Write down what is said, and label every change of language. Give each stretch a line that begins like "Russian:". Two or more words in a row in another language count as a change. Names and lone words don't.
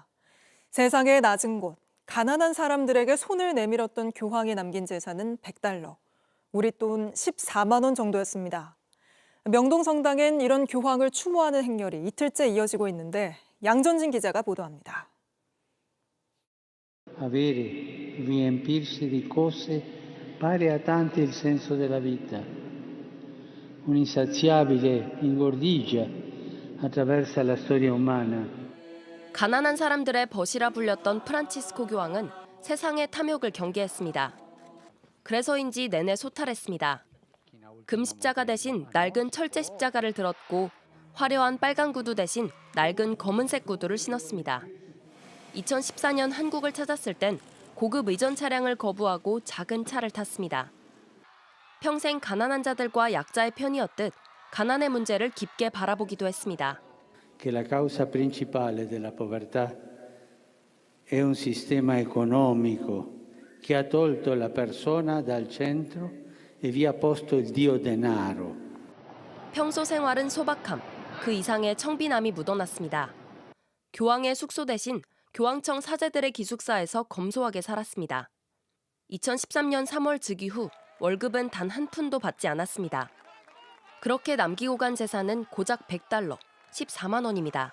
Korean: 세상의 낮은 곳, 가난한 사람들에게 손을 내밀었던 교황이 남긴 재산은 $100, 우리 돈 14만 원 정도였습니다. 명동성당엔 이런 교황을 추모하는 행렬이 이틀째 이어지고 있는데 양전진 기자가 보도합니다.
Italian: Avere, riempirsi di cose pare a tanti il senso della vita. Un'insaziabile ingordigia attraversa la storia umana.
Korean: 가난한 사람들의 벗이라 불렸던 프란치스코 교황은 세상의 탐욕을 경계했습니다. 그래서인지 내내 소탈했습니다. 금십자가 대신 낡은 철제 십자가를 들었고 화려한 빨간 구두 대신 낡은 검은색 구두를 신었습니다. 2014년 한국을 찾았을 땐 고급 의전 차량을 거부하고 작은 차를 탔습니다. 평생 가난한 자들과 약자의 편이었듯 가난의 문제를 깊게 바라보기도 했습니다.
Italian: Che la causa principale della povertà è un sistema economico che ha tolto la persona dal centro e vi ha posto il dio denaro.
Korean: 평소 생활은 소박함, 그 이상의 청빈함이 묻어났습니다. 교황의 숙소 대신 교황청 사제들의 기숙사에서 검소하게 살았습니다. 2013년 3월 즉위 후 월급은 단 한 푼도 받지 않았습니다. 그렇게 남기고 간 재산은 고작 $100, 14만 원입니다.